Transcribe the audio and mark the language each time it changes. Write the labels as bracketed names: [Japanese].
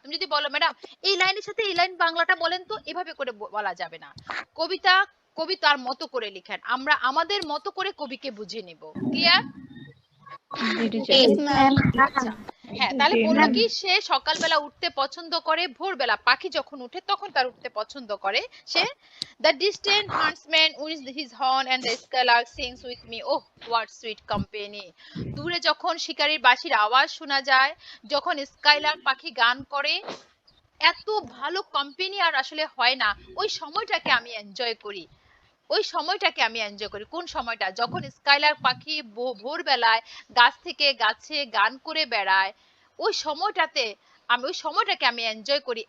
[Bangla] তুমি যদি বলো ম্যাডাম এই লাইনের সাথে এই লাইন বাংলাটা বলেন তো, এভাবে করে বলা যাবে না। কবিতা কবিতার মতো করে লিখেন, আমরা আমাদের মতো করে কবিকে বুঝিয়ে নিব। ক্লিয়ার? জি টিচার। [English] Yes, ma'am. [Bangla] আচ্ছা হ্যাঁ, তাহলে বললো কি সে সকালবেলা উঠতে পছন্দ করে, ভোরবেলা পাখি যখন উঠে তখন তার উঠতে পছন্দ করে সে। [English] The distant huntsman with his horn and the skylark sings with me, oh what sweet company. [Bangla] দূরে যখন শিকারীর বাঁশির আওয়াজ শোনা যায়, যখন স্কাইলার্ক পাখি গান করে, এত ভালো কোম্পানি আর আসলে হয় না। ওই সময়টাকে আমি এনজয় করি, ওই সময়টাকে আমি এনজয় করি। কোন সময়টা? যখন স্কাইলার্ক পাখি ভোরবেলায় গাছ থেকে গাছে গান করে বেড়ায়, ওই সময়টাতে ওই সময়টাকে আমি এনজয় করি।